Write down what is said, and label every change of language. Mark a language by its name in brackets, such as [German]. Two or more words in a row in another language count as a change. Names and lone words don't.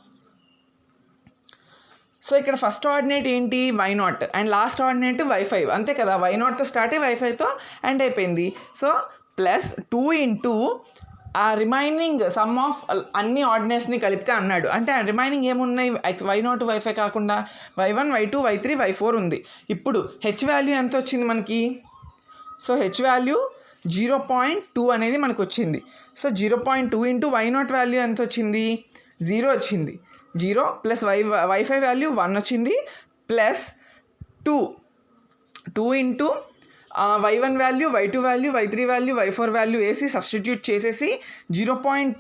[Telugu] సో ఇక్కడ [English] first ordinate [Telugu] ఏంటి y0 [English] and last ordinate [Telugu] y5 అంతే కదా, y0తో స్టార్ట్ అయ్యి y5తో ఎండ్ అయిపోయింది. [English] so plus [Telugu] 2 ఇంటూ ఆ [English] remaining sum of [Telugu] అన్ని ఆర్డినేట్స్ని కలిపితే అన్నాడు. అంటే ఆ రిమైనింగ్ ఏమున్నాయి y0 y5 కాకుండా y1 y2 y3 y4 ఉంది. ఇప్పుడు h వాల్యూ ఎంత వచ్చింది మనకి, సో h వాల్యూ 0.2 అనేది మనకు వచ్చింది. సో 0.2 ఇంటూ y0 వాల్యూ ఎంత వచ్చింది, 0 వచ్చింది. 0 ప్లస్ y5 వాల్యూ 1 వచ్చింది, ప్లస్ 2 ఇంటూ y1 వాల్యూ, y2 వాల్యూ, y3 వాల్యూ, y4 వాల్యూ వేసి సబ్స్టిట్యూట్ చేసేసి 0.